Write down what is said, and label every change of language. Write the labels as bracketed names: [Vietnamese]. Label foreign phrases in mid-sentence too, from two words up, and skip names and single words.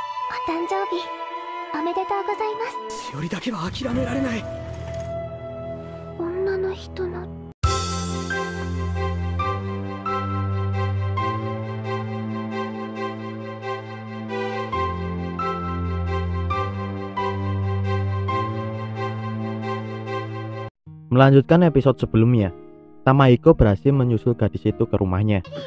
[Japanese] お誕生日おめでとうございます。しおりだけは諦められない。女の人の [Indonesian] Melanjutkan episode sebelumnya, Tamahiko berhasil menyusul gadis itu ke rumahnya.